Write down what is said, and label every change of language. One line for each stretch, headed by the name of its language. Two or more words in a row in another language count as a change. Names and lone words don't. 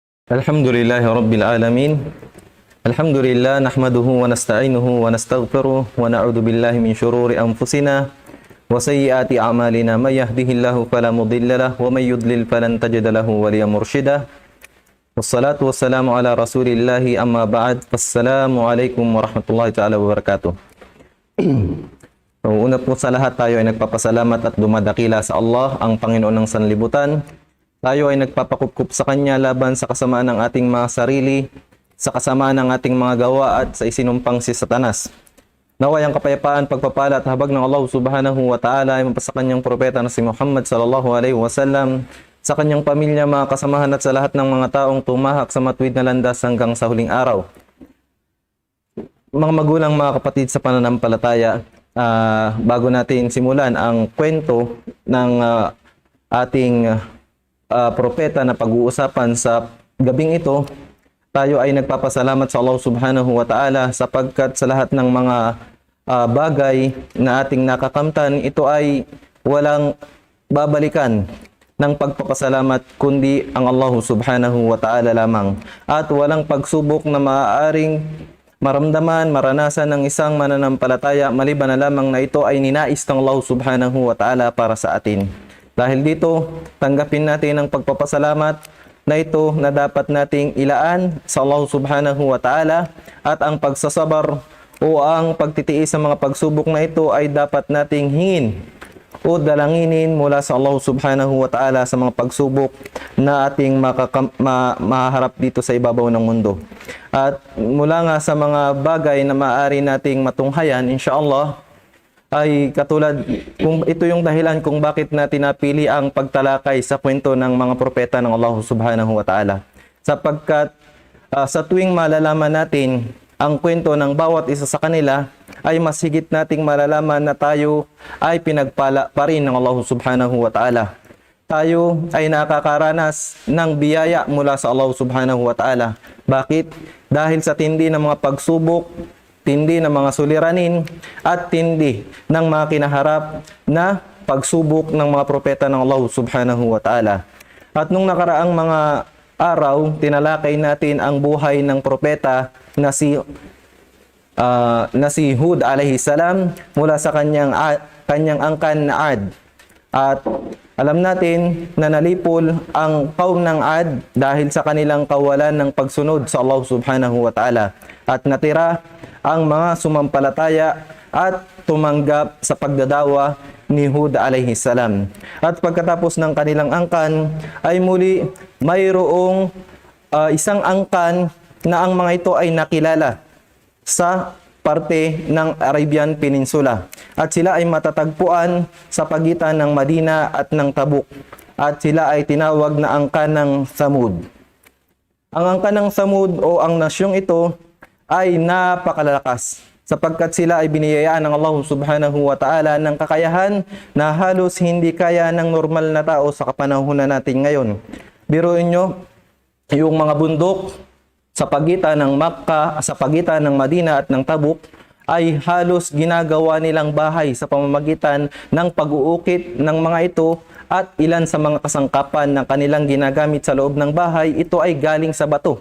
Arabic: الحمد لله رب العالمين. الحمد لله نحمده ونستعينه ونستغفره ونعوذ بالله من شرور أنفسنا وسيئات أعمالنا من يهده الله فلا مضل له ومن يضلل فلن تجد له وليا مرشدا. والصلاة والسلام على رسول الله أما بعد. السلام عليكم ورحمة الله تعالى وبركاته.
Filipino: Una po sa lahat, tayo ay nagpapasalamat at dumadakila sa Allah, ang Panginoon ng sanlibutan. Tayo ay nagpapakup sa Kanya laban sa kasamaan ng ating mga sarili, sa kasamaan ng ating mga gawa at sa isinumpang si Satanas. Naway ang kapayapaan, pagpapala at habag ng Allah
Arabic: سبحانه وتعالى
Filipino: ay mapasa Kanyang propeta na si Muhammad
Arabic: صلى الله عليه وسلم,
Filipino: sa Kanyang pamilya, mga kasamahan at sa lahat ng mga taong tumahak sa matuwid na landas hanggang sa huling araw. Mga magulang, mga kapatid sa pananampalataya, bago natin simulan ang kwento ng ating propeta na pag-uusapan sa gabing ito, tayo ay nagpapasalamat sa Allah
Arabic: سبحانه وتعالى
Filipino: sapagkat sa lahat ng mga bagay na ating nakakamtan, ito ay walang babalikan ng pagpapasalamat kundi ang Allah
Arabic: سبحانه وتعالى
Filipino: lamang, at walang pagsubok na maaaring maramdaman, maranasan ng isang mananampalataya maliban na lamang na ito ay ninais ng Allah
Arabic: سبحانه وتعالى
Filipino: para sa atin. Dahil dito, tanggapin natin ang pagpapasalamat na ito na dapat nating ilaan sa Allah
Arabic: سبحانه وتعالى,
Filipino: at ang pagsasabar o ang pagtitiis sa mga pagsubok na ito ay dapat nating hingin o dalanginin mula sa Allah
Arabic: سبحانه وتعالى
Filipino: sa mga pagsubok na ating maharap dito sa ibabaw ng mundo. At mula nga sa mga bagay na maaari nating matunghayan, insyaAllah, ay katulad, kung ito yung dahilan kung bakit natin napili ang pagtalakay sa kwento ng mga propeta ng Allah
Arabic: سبحانه وتعالى.
Filipino: Sapagkat sa tuwing malalaman natin ang kwento ng bawat isa sa kanila, ay mas higit nating malalaman na tayo ay pinagpala pa rin ng Allah
Arabic: سبحانه وتعالى.
Filipino: Tayo ay nakakaranas ng biyaya mula sa Allah
Arabic: سبحانه وتعالى.
Filipino: Bakit? Dahil sa tindi ng mga pagsubok, tindi ng mga suliranin, at tindi ng mga kinaharap na pagsubok ng mga propeta ng Allah
Arabic: سبحانه وتعالى.
Filipino: At nung nakaraang mga araw, tinalakay natin ang buhay ng propeta na si Hud
Arabic: عليه السلام
Filipino: mula sa kanyang angkan na Ad. At alam natin na nalipol ang kaum ng Ad dahil sa kanilang kawalan ng pagsunod sa Allah
Arabic: سبحانه وتعالى.
Filipino: At natira ang mga sumampalataya at tumanggap sa pagdadawa ni Hud
Arabic: عليه السلام.
Filipino: At pagkatapos ng kanilang angkan, ay muli mayroong isang angkan na ang mga ito ay nakilala sa parte ng Arabian Peninsula. At sila ay matatagpuan sa pagitan ng Madina at ng Tabuk. At sila ay tinawag na angkan ng Thamud. Ang angkan ng Thamud o ang nasyong ito ay napakalalakas sapagkat sila ay biniyayaan ng Allah
Arabic: سبحانه وتعالى
Filipino: ng kakayahan na halos hindi kaya ng normal na tao sa kapanahunan natin ngayon. Biruin nyo, yung mga bundok sa pagitan ng Makkah, sa pagitan ng Madina at ng Tabuk, ay halos ginagawa nilang bahay sa pamamagitan ng pag-uukit ng mga ito, at ilan sa mga kasangkapan ng kanilang ginagamit sa loob ng bahay, ito ay galing sa bato.